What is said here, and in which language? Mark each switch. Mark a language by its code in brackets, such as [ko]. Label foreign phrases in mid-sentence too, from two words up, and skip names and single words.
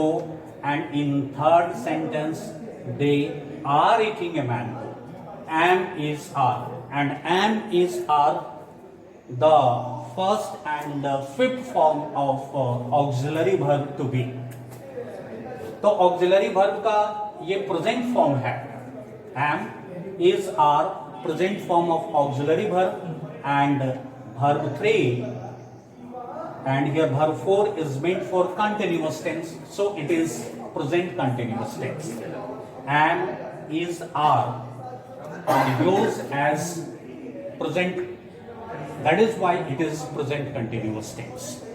[en] And in third sentence, they are eating a mango. Am is are. And am is are the first and the fifth form of auxiliary verb to be. [hi] तो [en] auxiliary verb [hi] का ये present form है. [en] Am, is, are, present form of auxiliary verb, and verb 3, and here verb 4 is meant for continuous tense, so it is present continuous tense. Am, is, are used as present, that is why it is present continuous tense.